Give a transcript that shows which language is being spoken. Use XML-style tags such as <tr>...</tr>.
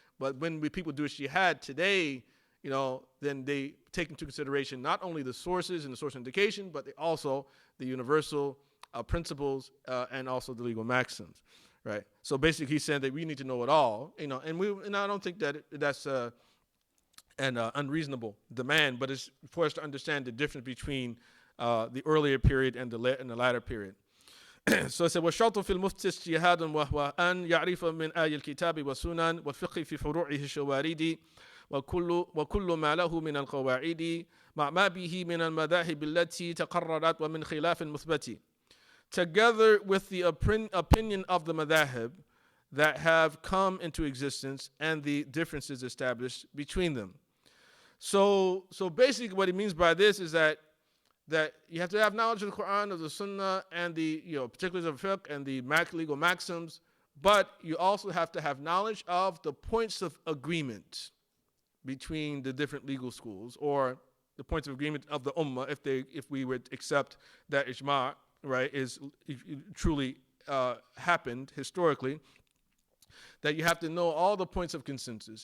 <en>But when people do ijtihad today, then they take into consideration not only the sources and the source indication, but also the universal principles and also the legal maxims, right? So basically, he's saying that we need to know it all, and I don't think that that's an unreasonable demand, but it's for us to understand the difference between the earlier period and the latter period. So it said,</en> <ar>وَالشَّرْطُ فِي الْمُفْتِ اجْتِهَادٌ وَهُوَ أَنْ يَعْرِفَ مِنْ آيِ الْكِتَابِ وَالسُّنَنِ وَالْفِقْهِ فِي فُرُوعِهِ الشَّوَارِدِ وَكُلُّ مَا لَهُ مِنَ الْقَوَاعِدِ مَعْ مَا بِهِ مِنَ الْمَذَاهِبِ الَّتِي تَقَرَّرَتْ وَمِنْ خِلَافٍ مُثْبَتِ,</ar> <en>together with the opinion of the madahib that have come into existence and the differences established between them. So basically what he means by this is that you have to have knowledge of the Quran, of the Sunnah, and the particulars of fiqh and the legal maxims, but you also have to have knowledge of the points of agreement between the different legal schools, or the points of agreement of the ummah, if we would accept that ijma', right, is truly happened historically, that you have to know all the points of consensus.</en>